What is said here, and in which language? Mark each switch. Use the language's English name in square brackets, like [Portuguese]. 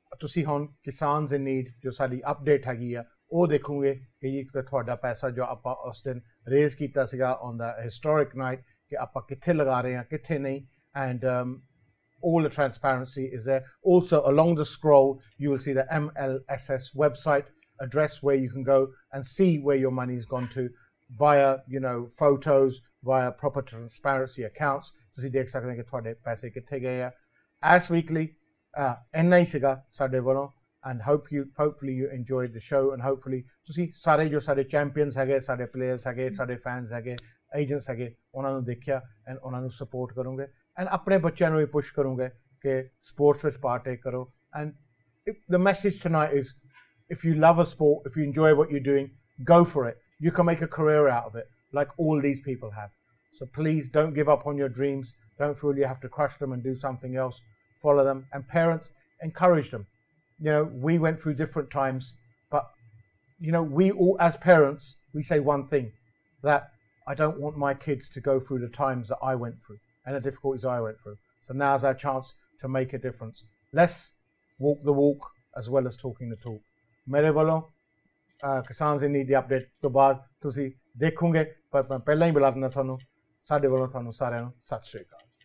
[Punjabi] ਤੁਸੀਂ ਹੁਣ ਕਿਸਾਨਸ ਇਨ ਨੀਡ ਜੋ ਸਾਡੀ ਅਪਡੇਟ ਹੈਗੀ ਆ ਉਹ ਦੇਖੋਗੇ ਕਿ ਇਹ ਤੁਹਾਡਾ ਪੈਸਾ ਜੋ ਆਪਾਂ ਉਸ ਦਿਨ ਰੇਜ਼ ਕੀਤਾ ਸੀਗਾ ਔਨ ਦਾ ਹਿਸਟੋਰਿਕ ਨਾਈਟ ਕਿ ਆਪਾਂ ਕਿੱਥੇ ਲਗਾ ਰਹੇ ਹਾਂ ਕਿੱਥੇ ਨਹੀਂ and [English] all the transparency is there. Also along the scroll you will see the MLSS website address where you can go and see where your money's gone to via photos, via proper transparency accounts. [Punjabi] ਤੁਸੀਂ ਦੇਖ ਸਕਦੇ ਹੋ ਕਿ ਤੁਹਾਡੇ ਪੈਸੇ ਕਿੱਥੇ ਗਏ ਆ। [English] As weekly [Punjabi] ਇੰਨਾ ਹੀ ਸੀਗਾ ਸਾਡੇ ਵੱਲੋਂ [English] and hopefully you enjoyed the show and hopefully [Punjabi] ਤੁਸੀਂ ਸਾਰੇ ਜੋ ਸਾਡੇ ਚੈਂਪੀਅਨਸ ਹੈਗੇ ਸਾਡੇ ਪਲੇਅਰਸ ਹੈਗੇ ਸਾਡੇ ਫੈਨਸ ਹੈਗੇ ਏਜੰਟਸ ਹੈਗੇ ਉਹਨਾਂ ਨੂੰ ਦੇਖਿਆ ਐਂਡ ਉਹਨਾਂ ਨੂੰ ਸਪੋਰਟ ਕਰੋਗੇ ਐਂਡ ਆਪਣੇ ਬੱਚਿਆਂ ਨੂੰ ਵੀ ਪੁਸ਼ ਕਰੋਗੇ ਕਿ ਸਪੋਰਟਸ ਵਿੱਚ ਪਾਰਟੇਕ ਕਰੋ and [English] the message tonight is if you love a sport, if you enjoy what you're doing, go for it. You can make a career out of it like all these people have. So please don't give up on your dreams. Don't feel you have to crush them and do something else. Follow them. And parents, encourage them. We went through different times, but, we all, as parents, we say one thing, that I don't want my kids to go through the times that I went through and the difficulties I went through. So now's our chance to make a difference. Let's walk the walk as well as talking the talk. [Punjabi] Mere ਵੱਲੋਂ ਕਿਸਾਨ ਸੇ need ਦੀ update ਤੋਂ ਬਾਅਦ ਤੁਸੀਂ ਦੇਖੋਗੇ ਪਰ ਮੈਂ ਪਹਿਲਾਂ ਹੀ ਬੁਲਾ ਦਿੰਦਾ ਤੁਹਾਨੂੰ ਸਾਡੇ ਵੱਲੋਂ ਤੁਹਾਨੂੰ ਸਾਰਿਆਂ ਨੂੰ ਸਤਿ ਸ਼੍ਰੀ ਅਕਾਲ।